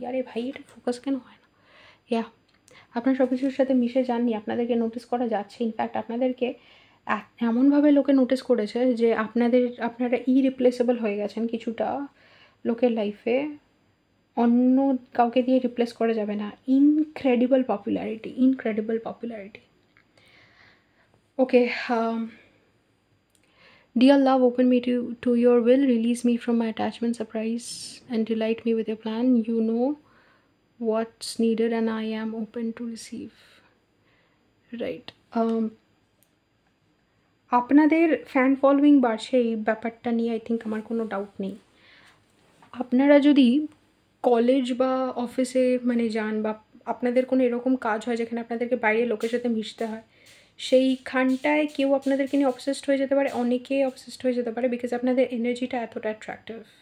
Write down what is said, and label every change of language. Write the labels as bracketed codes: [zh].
[bn] আরে ভাই, এটা ফোকাস কেন হয় না? ইয়া, আপনারা সব কিছুর সাথে মিশে যাননি, আপনাদেরকে নোটিস করা যাচ্ছে। ইনফ্যাক্ট আপনাদেরকে এমনভাবে লোকে নোটিস করেছে যে আপনারা ইরিপ্লেসেবল হয়ে গেছেন কিছুটা লোকের লাইফে, অন্য কাউকে দিয়ে রিপ্লেস করা যাবে না। [en] Incredible popularity. Okay, dear love, open me to your will, release me from my attachment, surprise and delight me with your plan. You know what's needed and I am open to receive. Right. [bn] আপনাদের fan following বাড়ছে, এই ব্যাপারটা নিয়ে [en] I think [bn] আমার কোনো doubt নেই। আপনারা যদি কলেজ বা অফিসে মানে যান, বা আপনাদের কোনো এরকম কাজ হয় যেখানে আপনাদেরকে বাইরের লোকের সাথে মিশতে হয়, সেইখানটায় কেউ আপনাদেরকে নিয়ে অবসেসড হয়ে যেতে পারে, অনেকেই অবসেসড হয়ে যেতে পারে, বিকজ আপনাদের এনার্জিটা এতটা অ্যাট্রাক্টিভ।